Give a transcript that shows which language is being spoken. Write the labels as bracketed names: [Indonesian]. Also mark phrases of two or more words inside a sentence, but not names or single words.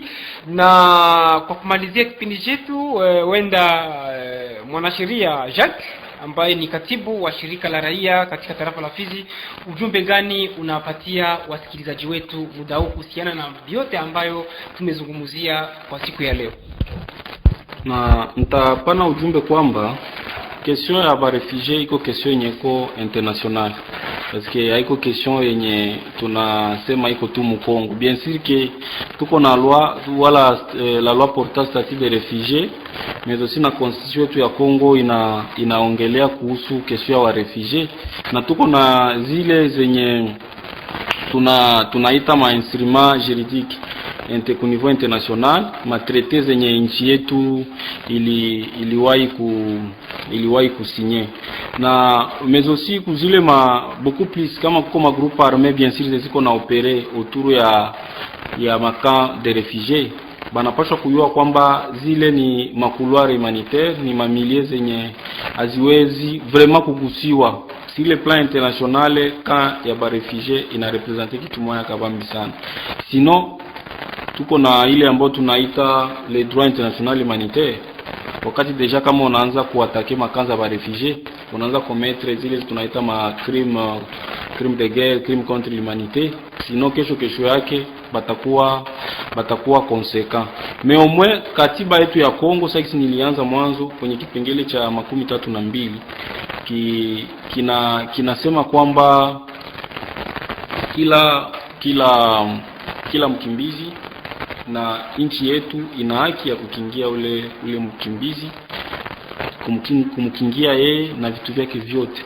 [Swahili] Na kwa kumalizia kipindi chetu, wenda mwanasheria Jacques ambaye ni katibu wa shirika la raia katika tarafa la Fizi, ujumbe gani unapatia wasikilizaji wetu muda huu kuhusiana na vyote ambayo tumezungumzia kwa siku ya leo? Na nitapana ujumbe kwamba question ya ba refugie iko question yenye iko international, [French] parce que [Swahili] haiko question yenye tunasema iko tu Mkongo. [French] Bien sûr que [Swahili] tuko na loi wala [French] la loi portant statut de réfugié, mais aussi [Swahili] na constitution yetu ya Kongo inaongelea kuhusu question ya wa refugie, na tuko na zile zenye tunaita ma [French] instrument juridique [Swahili] ku [French] niveau international, [Swahili] ma traité zenye nchi yetu iliwahi kusigner, na [French] mais aussi [Swahili] kuzile [French] beaucoup plus [Swahili] kama ma [French] groupe armé bien sûr [Swahili] ziko na [French] opérer autour [Swahili] ya [French] camp de réfugiés. [Swahili] Banapaswa kujua kwamba zile ni makuluari humanitaire, ni mamilie zenye haziwezi vraiment kugusiwa. [French] Si le plan international camp [Swahili] ya ba réfugiés ina représenter kitu moja kabambi sana. Sinon tuko na ile ambayo tunaita [French] le droit international humanitaire. [Swahili] Wakati deja kama unaanza kuatake makanza ba refugie, unaanza commettre zile tunaita ma [French] crime de guerre, crime contre l'humanité, [Swahili] sinon kesho yake batakuwa conséquent. [French] Mais au moins [Swahili] katiba yetu ya Kongo sasa nilianza mwanzo kwenye kipengele cha 32 kinasema kwamba kila mkimbizi, na nchi yetu ina haki ya kukingia ule mkimbizi, kumkingia yeye na vitu vyake vyote.